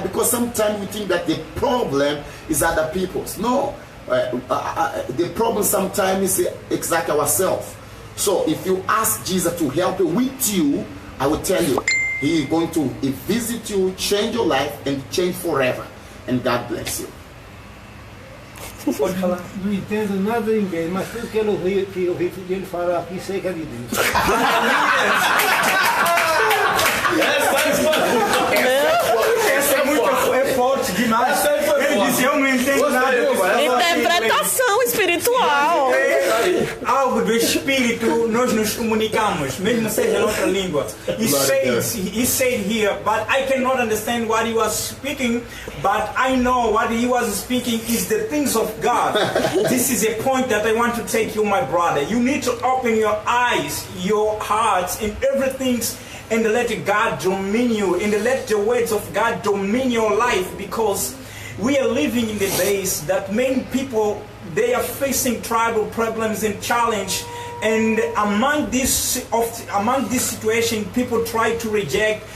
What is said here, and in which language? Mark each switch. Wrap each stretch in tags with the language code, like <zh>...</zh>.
<en>Because sometimes we think that the problem is other people's. No, the problem sometimes is exactly ourselves. So if you ask Jesus to help with you, I will tell you, He is going to visit you, change your life, and change forever. And God bless you.</en> <pt>Pode falar. Não entendo nada de ninguém, mas tudo que eu ouvi dele falar aqui, sei que é de Deus. Essa é muito forte demais. Ele disse, eu não entendo nada. Interpretação espiritual. Algo do Espírito nós nos comunicamos, mesmo seja em outra língua.</pt> <en>He said here, but I cannot understand what he was speaking, but I know what he was speaking is the things of God. This is a point that I want to take you, my brother. You need to open your eyes, your hearts, and everything, and let God domine you, and let the words of God domine your life, because we are living in the days that many people, they are facing tribal problems and challenge, and among this situation, people try to reject.</en>